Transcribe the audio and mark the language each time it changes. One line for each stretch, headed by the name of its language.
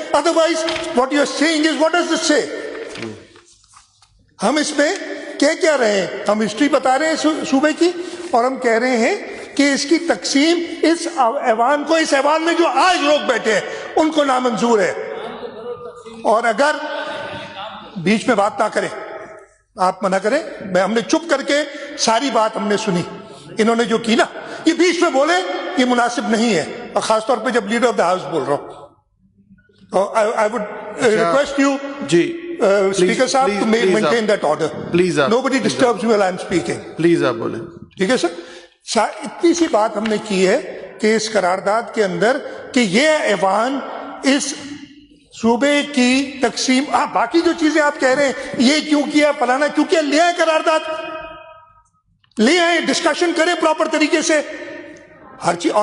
English: Otherwise what you are seeing is what does it say.
Urdu: ہم اس میں کہہ کیا رہے ہیں؟ ہم ہسٹری بتا رہے ہیں صوبے کی، اور ہم کہہ رہے ہیں کہ اس کی تقسیم اس ایوان کو، اس ایوان میں جو آج لوگ بیٹھے ہیں ان کو نامنظور ہے. اور اگر بیچ میں بات نہ کریں، آپ منع کریں. ہم نے چپ کر کے ساری بات ہم نے سنی. انہوں نے جو کی نا، یہ بیچ میں بولے، یہ مناسب نہیں ہے. اور خاص طور پہ جب لیڈر آف دا ہاؤس بول رہا ہوں.
English: I would request you, Speaker صاحب, to maintain that order. Please, nobody disturbs me while I'm speaking.
Urdu: Please آپ بولیں. ٹھیک ہے سر. اتنی سی بات ہم نے کی ہے کہ اس قرارداد کے اندر کہ یہ ایوان اس صوبے کی تقسیم، باقی جو چیزیں آپ کہہ رہے ہیں یہ کیوں کیا، فلانا کیوں کیا، لے آئے قرارداد، لے آئے، ڈسکشن کریں پراپر طریقے سے ہر چیز.